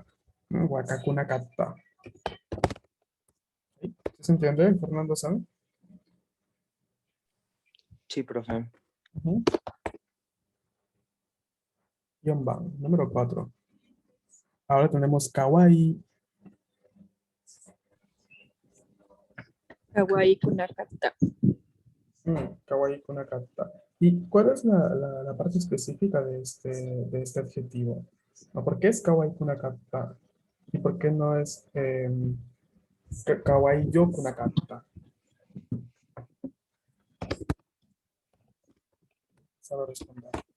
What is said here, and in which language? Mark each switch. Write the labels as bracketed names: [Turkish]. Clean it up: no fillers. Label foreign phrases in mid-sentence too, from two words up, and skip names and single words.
[Spanish] ¿No? Wakakunakata. ¿Sí? ¿Se entiende, Fernando San? Sí, profe. Ujú. Yonban, número 4. Ahora tenemos kawaii. [Japanese] かわいくなかった. かわいくなかった. [Spanish] ¿Y cuál es la parte específica de este adjetivo? ¿No? ¿Por qué es [Japanese] かわいくなかった? [Spanish] ¿Y por qué no es [Japanese] かわいい よ くなかった? [Spanish] Sabe responder.